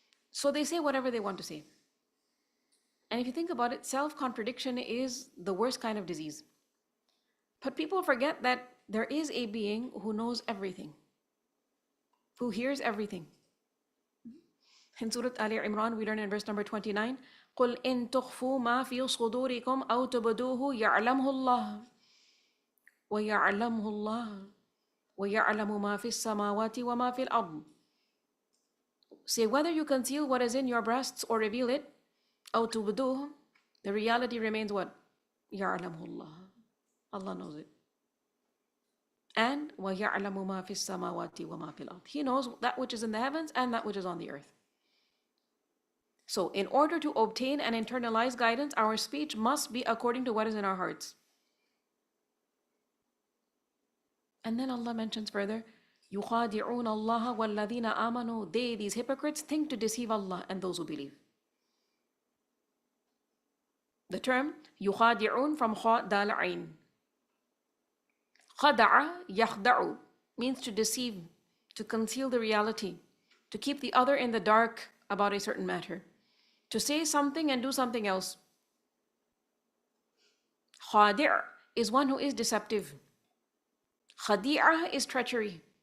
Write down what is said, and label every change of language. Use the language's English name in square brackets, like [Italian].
[English] So they say whatever they want to say. And if you think about it, self-contradiction is the worst kind of disease. But people forget that there is a being who knows everything, who hears everything. In Surah Ali Imran, we learn in verse number 29, [Arabic] قُلْ إِن تُخْفُوا مَا فِي صُدُورِكُمْ أَوْ تُبْدُوهُ يَعْلَمْهُ اللَّهُ وَيَعْلَمْهُ اللَّهُ وَيَعْلَمُ مَا فِي السَّمَاوَاتِ وَمَا فِي الْأَرْضِ. [English] Say, whether you conceal what is in your breasts or reveal it, [Arabic] أَوْ تُبْدُوهُ, [English] the reality remains what? [Arabic] يَعْلَمْهُ اللَّهُ. [English] Allah knows it. And [Arabic] وَيَعْلَمُ مَا فِي السَّمَاوَاتِ وَمَا فِي الْأَرْضِ. [English] He knows that which is in the heavens and that which is on the earth. So in order to obtain and internalize guidance, our speech must be according to what is in our hearts. And then Allah mentions further, [Arabic] يُخَادِعُونَ اللَّهَ وَالَّذِينَ آمَنُوا. [English] They, these hypocrites, think to deceive Allah and those who believe. The term [Arabic] يُخَادِعُون [English] from [Arabic] خَاء دال عين. خَدَعَ يَخْدَعُ [English] means to deceive, to conceal the reality, to keep the other in the dark about a certain matter, to say something and do something else. خَادِع is one who is deceptive. Khadi'ah is treachery.